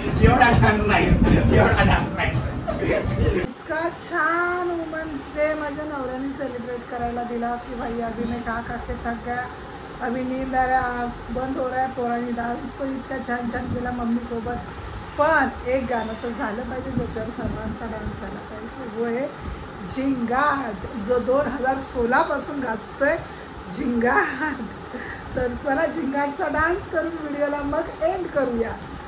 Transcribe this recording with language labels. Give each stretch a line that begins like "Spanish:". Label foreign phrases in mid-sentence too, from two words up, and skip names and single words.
Marathi: एवढा डान्स नाही, एवढा डान्स नाही. इतका छान वुमन्स डे माझ्या नवऱ्याने सेलिब्रेट करायला दिला की
Hindi: भाई अभी मैं का के थक गया, अभी नींद आ रहा, बंद हो रहा है.
Marathi: पोरांनी डान्स पण इतका छान छान केला मम्मीसोबत. पण एक गाणं तर झालं पाहिजे ज्याच्यावर सर्वांचा डान्स झाला पाहिजे. वो आहे झिंगाट, जो 2016 पासून गाजतोय झिंगाट. तर चला झिंगाटचा डान्स करून व्हिडिओला मग एंड करूया.